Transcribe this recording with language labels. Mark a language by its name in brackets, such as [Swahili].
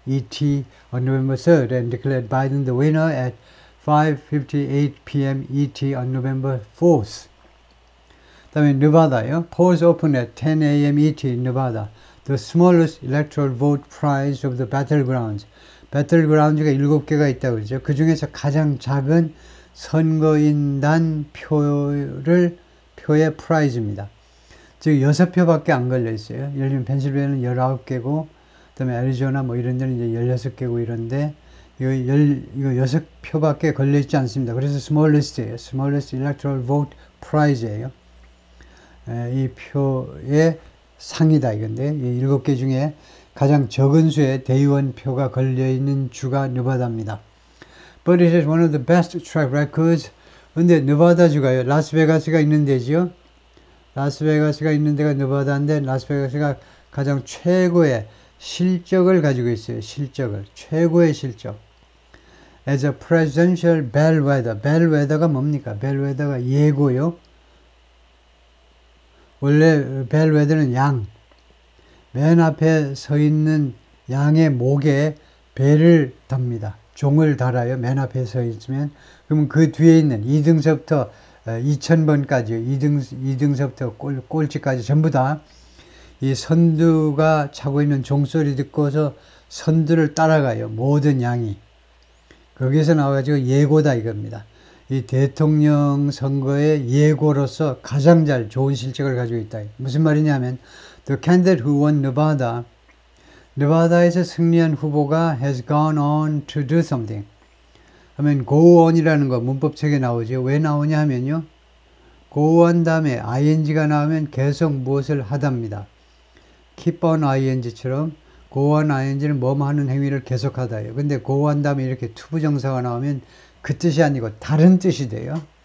[English] ET on November 3rd and declared Biden the winner at 5:58 p.m. ET on November 4th. [Korean] 다음에 네바다요. [English] Polls open at 10 a.m. ET in Nevada. The smallest electoral vote prize of the battlegrounds. [Korean] 배틀그라운드가 7개가 있다고 그러죠. 그 중에서 가장 작은 선거인단 표의 프라이즈입니다. 즉 6표밖에 안 걸려 있어요. 예를 들면 펜실베이니아는 19개고 그다음에 애리조나 뭐 이런 데는 이제 16개고 이런데 이거 6표밖에 걸려 있지 않습니다. 그래서 smallest예요. smallest electoral vote prize예요. 이 표의 상이다 이건데 이 7개 중에 가장 적은 수의 대의원 표가 걸려있는 주가 네바다입니다. [English] But it is one of the best track records. [Korean] 근데 네바다주가요. 라스베가스가 있는 데지요. 라스베가스가 있는 데가 네바다인데 라스베가스가 가장 최고의 실적을 가지고 있어요. 실적을. 최고의 실적. [English] As a presidential bellwether. [Korean] bellwether가 뭡니까? bellwether가 예고요. 원래 bellwether는 양. 맨 앞에 서 있는 양의 목에 벨을 답니다. 종을 달아요. 맨 앞에 서 있으면. 그러면 그 뒤에 있는 2등서부터 2000번까지 2등서부터 꼴찌까지 전부 다 이 선두가 차고 있는 종소리 듣고서 선두를 따라가요. 모든 양이. 거기서 나와가지고 예고다 이겁니다. 이 대통령 선거의 예고로서 가장 좋은 실적을 가지고 있다. 무슨 말이냐면 [English] The candidate who won Nevada, [Korean] 네바다에서 승리한 후보가 [English] has gone on to do something. [Korean] 하면 go on이라는 거 문법책에 나오죠. 왜 나오냐 하면요. go on 다음에 ing가 나오면 계속 무엇을 하답니다. keep on ing처럼 go on ing는 뭐뭐 하는 행위를 계속하다예요. 근데 go on 다음에 이렇게 투부정사가 나오면 그 뜻이 아니고 다른 뜻이 돼요.